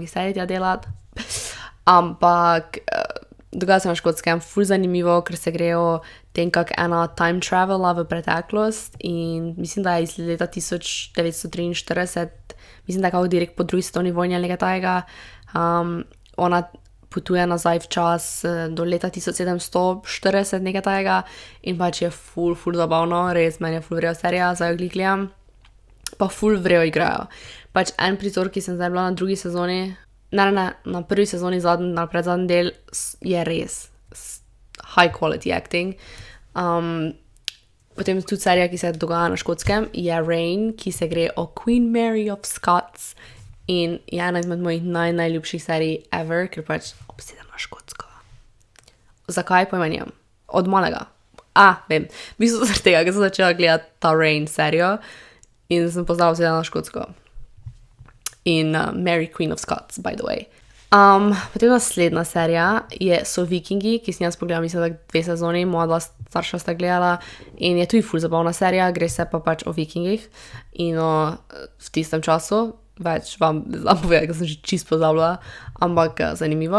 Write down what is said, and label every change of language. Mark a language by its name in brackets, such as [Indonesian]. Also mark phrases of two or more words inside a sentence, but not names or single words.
[Slovenian] magisterij tja delat, ampak dogaja se na Škotskem, ful zanimivo, ker se grejo tem, kak ena time travela v preteklost in mislim, da je iz leta 1943, mislim, da je kako direkt po drugi svetovni vojni ali nekaj tajega, ona potuje nazaj v čas do leta 1740, nekaj tajega in pač je ful zabavno, res meni je ful vrejo serija, zdaj jo gledam. Pa ful vrejo igrajo. Pač en prizor, ki sem zdaj bila na drugi sezoni, na prvi sezoni, na predzadnji del, je res [English] high quality acting. [Slovenian] Potem tudi serija, ki se dogaja na Škotskem, je Reign, ki se gre o Queen Mary of Scots in je ena izmed mojih najljubših serij ever, ker pač obsedem na Škotsko. Zakaj pojma nimam? Od malega. Vem. V bistvu zaradi tega, ker sem začela gledati ta Reign serijo, in sem poznala obsedena na Škotsko. In Mary Queen of Scots, [English] by the way. [Slovenian] Potem naslednja serija so Vikingi, ki sem jaz pogledala, mislim, da 2 sezoni, moja 2 starša sta gledala in je tudi ful zabavna serija, gre se pa pač o Vikingih in v tistem času, več vam znam povedati, ker sem že čisto pozabila, ampak zanimivo.